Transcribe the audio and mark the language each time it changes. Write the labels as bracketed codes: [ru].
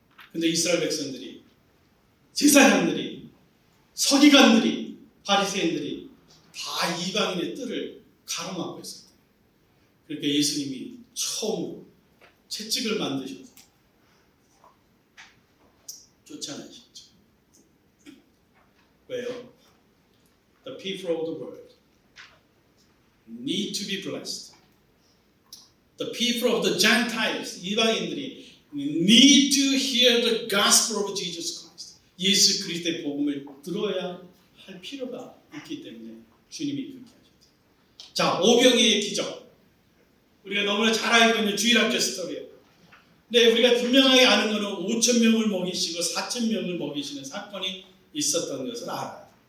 [ko] 그런데 이스라엘 백성들이, 제사장들이, 서기관들이, 바리새인들이 다 이방인의 뜰을 가로막고 있었어요. 그러니까 예수님이 처음으로 채찍을 만드셔서 쫓아내셨죠. 왜요? [en] The people of the world need to be blessed. The people of the Gentiles, 이방인들이 need to hear the gospel of Jesus Christ. [ko] 예수 그리스도의 복음을 들어야 할 필요가 있기 때문에 주님이 그렇게 하셨어요. 자, 오병이의 기적. 우리가 너무나 잘 알고 있는 주일학교 스토리예요. 근데 우리가 분명하게 아는 것은 5,000명을 먹이시고 4,000명을 먹이시는 사건이 있었던 것을 알아요.